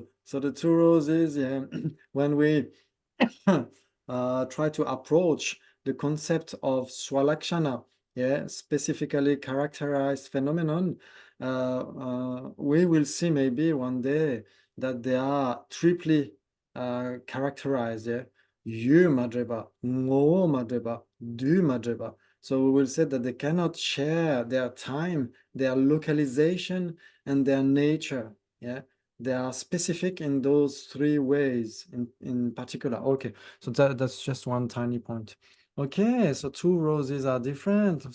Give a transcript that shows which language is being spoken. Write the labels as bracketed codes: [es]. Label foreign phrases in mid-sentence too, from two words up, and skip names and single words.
[en] So the two roses, yeah, when we try to approach the concept of swalakshana, yeah, specifically characterized phenomenon, we will see maybe one day that they are triply characterized, yeah. [bo] ཡུལ་མ་འདྲེ་བ། ངོ་མ་འདྲེ་བ། དུས་མ་འདྲེ་བ. [en] So we will say that they cannot share their time, their localization, and their nature, yeah. They are specific in those three ways in particular. Okay, so that's just one tiny point. Okay, so two roses are different.